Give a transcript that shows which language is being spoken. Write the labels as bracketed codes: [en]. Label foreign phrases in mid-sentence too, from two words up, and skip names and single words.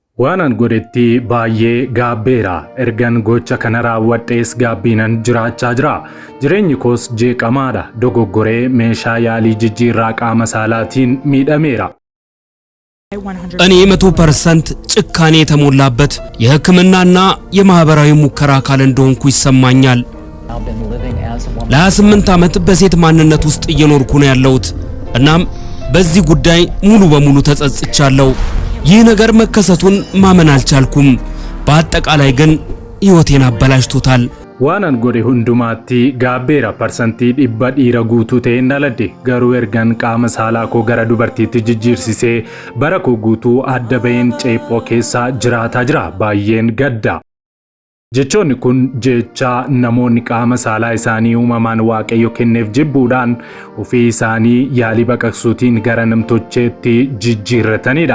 [om] Waanan godhetti baay'ee gaabbeera. Ergan gocha kana raawwadhees gaabbiinan jiraachaa jira. Jireenyi koos jeeqamaadha. Dogoggoree meeshaa yaalii jijjiirraa qaama saalaatiin miidhameera. [am] እኔ 100% ጭካኔ የተሞላበት የሕክምናና የማህበራዊ ሙከራ አካል እንደሆንኩ ይሰማኛል። ለ28 ዓመት በሴት ማንነት ውስጥ እየኖርኩ ነው ያለሁት። እናም በዚህ ጉዳይ ሙሉ በሙሉ ተጸጽቻለሁ። ይህ ነገር መከሰቱን ማመን አልቻልኩም። በአጠቃላይ ግን ህይወቴን አበላሽቶታል። [om] Waanan godhe hundumaatti gaabbeera. Parsantii 100 guutuu ta'e dhaladhe. Garuu ergan qaama saalaa koo gara dubartiitti jijjiirsisee bara koo guutuu adda baheen ceephoo keessa jiraataa jira. Baay'een gadda. Jechoonni kun jecha namoonni qaama saalaa isaanii uumamaan waaqayyo kenneef jibbuudhaan ofii isaanii yaalii baqaqsuutiin gara namtolcheetti jijjiirratanidha.